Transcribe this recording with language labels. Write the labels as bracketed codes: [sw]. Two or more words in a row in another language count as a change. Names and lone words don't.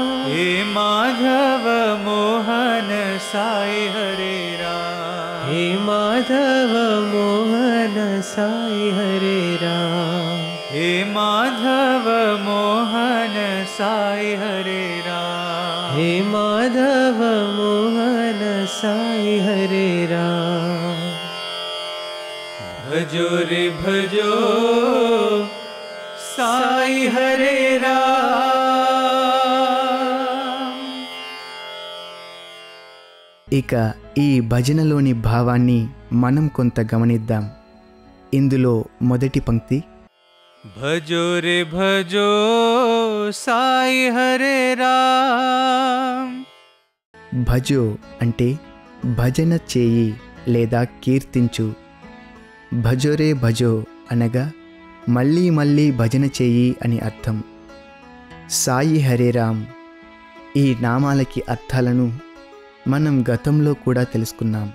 [hi] हे माधव मोहन साई हरे राम. हे माधव मोहन साई हरे राम. हे माधव मोहन साई हरे राम। हे माधव मोहन साई हरे राम। भजो रे भजो साई हरे राम। [te] ఇక ఈ భజనలోని భావాన్ని మనం కొంత గమనిద్దాం. ఇందులో మొదటి పంక్తి [hi] भजो रे भजो साई हरे राम। [te] భజో అంటే భజన చేయి లేదా కీర్తించు. [hi] भजोरे भजो [te] అనగా మళ్ళీ మళ్ళీ భజన చేయి అని అర్థం. సాయి హరే రామ్ ఈ నామాలకి అర్థాలను మనం గతంలో కూడా తెలుసుకున్నాం.